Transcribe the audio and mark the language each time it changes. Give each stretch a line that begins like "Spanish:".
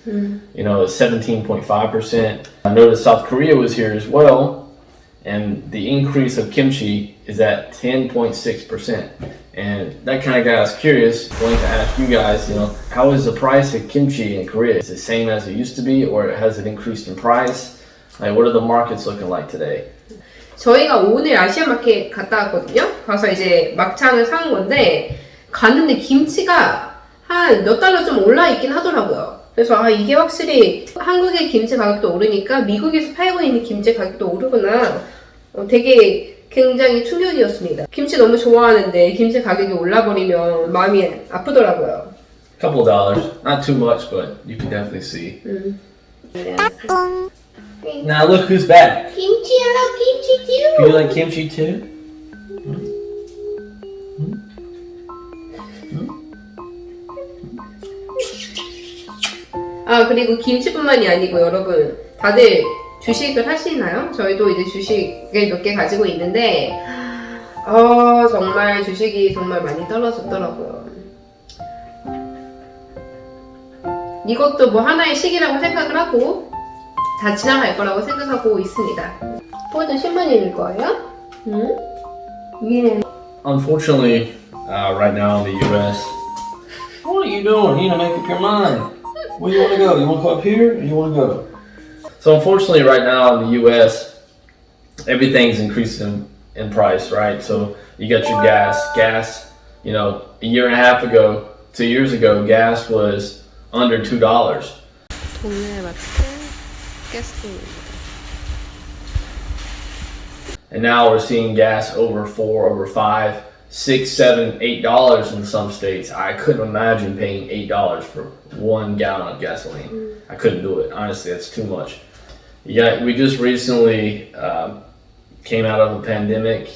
English: You know, it's 17.5%. I noticed South Korea was here as well, and the increase of kimchi is at 10.6%. And that kind of got us curious. I wanted to ask you guys, you know, how is the price of kimchi in Korea? Is it the same as it used to be, or has it increased in price? Like, what are the markets looking like today?
Korean: 저희가 오늘 아시아마켓 갔다 왔거든요. 가서 이제 막창을 사온 건데 갔는데 김치가 한 몇 달러 좀 올라 있긴 하더라고요. 그래서 이게 확실히 한국의 김치 가격도 오르니까 미국에서 팔고 있는 김치 가격도 오르구나. 되게 굉장히 충격이었습니다. 김치 너무 좋아하는데 김치 가격이 올라버리면 마음이 아프더라고요.
English: Couple dollars, not too much, but you can definitely see. Now look who's back. Kimchi, I love kimchi too. Do you like kimchi too?
Korean: 그리고 김치뿐만이 아니고 여러분 다들 주식을 하시나요? 저희도 이제 주식을 몇 개 가지고 있는데 정말 주식이 정말 많이 떨어졌더라고요. 이것도 뭐 하나의 시기라고 생각을 하고 다 지나갈 거라고 생각하고 있습니다. 포도 신문일 거예요? 예.
English: Unfortunately, right now in the U.S., what are you doing? You need to make up your mind. Where you want to go? You want to go up here, or you want to go? So unfortunately, right now in the U.S., everything's increasing in price, right? So You got your gas, you know, a year and a half ago, 2 years ago, gas was under $2.
Korean: 동네 마트 가스통입니다.
English: And now we're seeing gas over $4, over $5, $6, $7, $8 in some states. I couldn't imagine paying $8 for 1 gallon of gasoline. I couldn't do it. Honestly, that's too much. Yeah, we just recently came out of a pandemic.